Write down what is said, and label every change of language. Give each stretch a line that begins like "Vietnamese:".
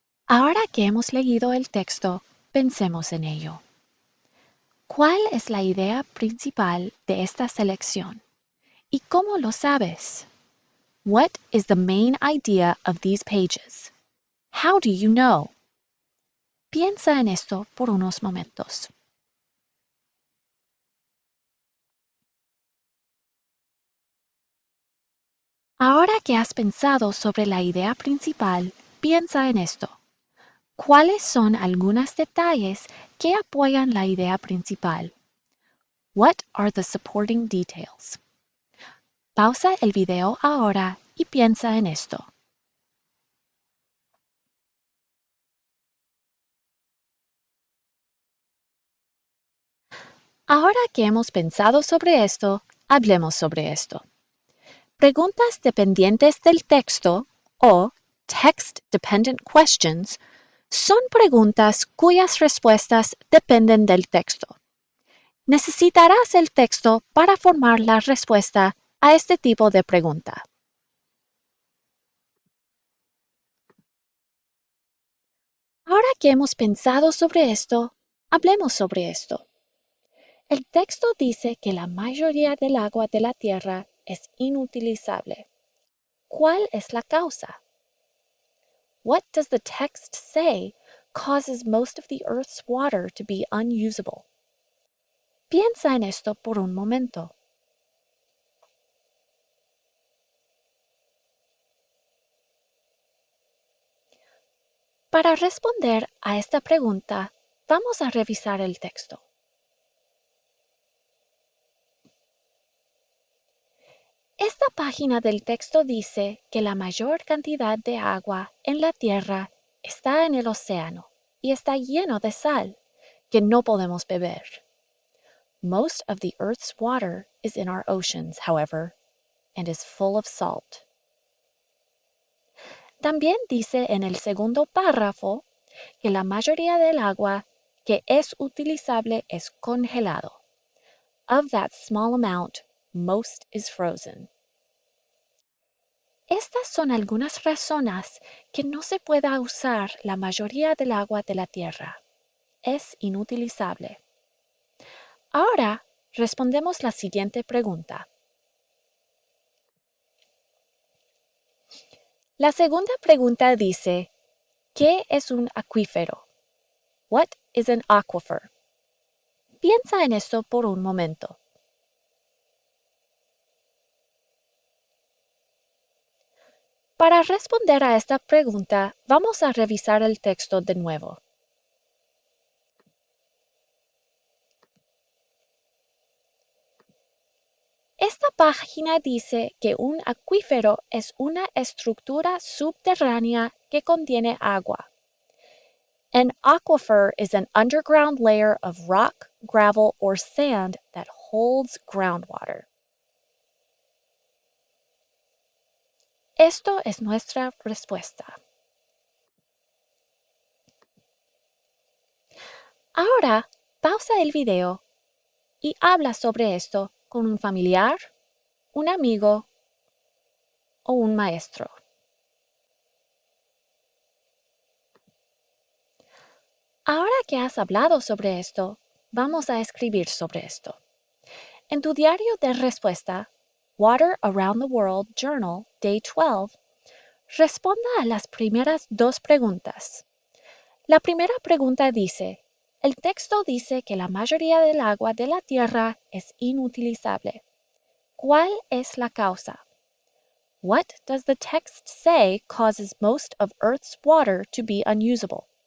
Spanish: Ahora que hemos leído el texto, pensemos en ello. ¿Cuál es la idea principal de esta selección? ¿Y cómo lo sabes?
English: What is the main idea of these pages? How do you know?
Spanish: Piensa en esto por unos momentos. Ahora que has pensado sobre la idea principal, piensa en esto. ¿Cuáles son algunos detalles que apoyan la idea principal?
English: What are the supporting details?
Spanish: Pausa el video ahora y piensa en esto. Ahora que hemos pensado sobre esto, hablemos sobre esto. Preguntas dependientes del texto o
English: text-dependent questions
Spanish: son preguntas cuyas respuestas dependen del texto. Necesitarás el texto para formar la respuesta a este tipo de pregunta. Ahora que hemos pensado sobre esto, hablemos sobre esto. El texto dice que la mayoría del agua de la Tierra es inutilizable. ¿Cuál es la causa?
English: What does the text say causes most of the Earth's water to be unusable?
Spanish: Piensa en esto por un momento. Para responder a esta pregunta, vamos a revisar el texto. Esta página del texto dice que la mayor cantidad de agua en la Tierra está en el océano y está lleno de sal, que no podemos beber.
English: Most of the Earth's water is in our oceans, however, and is full of salt.
Spanish: También dice en el segundo párrafo que la mayoría del agua que es utilizable es congelado.
English: Of that small amount, most is frozen.
Spanish: Estas son algunas razones que no se pueda usar la mayoría del agua de la Tierra. Es inutilizable. Ahora respondemos la siguiente pregunta. La segunda pregunta dice, ¿qué es un acuífero?
English: What is an aquifer?
Spanish: Piensa en esto por un momento. Para responder a esta pregunta, vamos a revisar el texto de nuevo. Esta página dice que un acuífero es una estructura subterránea que contiene agua.
English: An aquifer is an underground layer of rock, gravel, or sand that holds groundwater.
Spanish: Esto es nuestra respuesta. Ahora, pausa el video y habla sobre esto con un familiar, un amigo o un maestro. Ahora que has hablado sobre esto, vamos a escribir sobre esto. En tu diario de respuesta, Water Around the World Journal, Day 12, responda a las primeras dos preguntas. La primera pregunta dice, el texto dice que la mayoría del agua de la Tierra es inutilizable. ¿Cuál es la causa?
English: What does the text say causes most of Earth's water to be unusable?